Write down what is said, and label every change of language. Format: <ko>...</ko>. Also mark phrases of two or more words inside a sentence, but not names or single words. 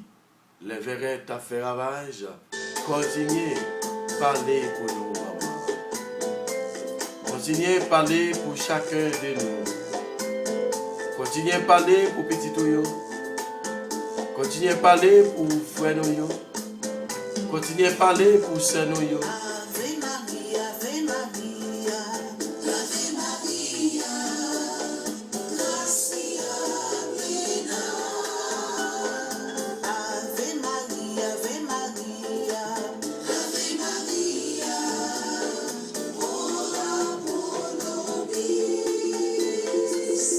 <fr>Les verrets t'a fait ravage. Continuez, parlez pour nous, maman. Continuez, parler pour chacun de nous. Continuez, parler pour petit Touyo. Continuez, parler pour frère nous. Continuez, parler pour sœur nous.</fr> <la>Ave Maria, Ave Maria, Ave Maria, gracia plena. Ave Maria, Ave Maria, Ave Maria, ora pro nobis.</la>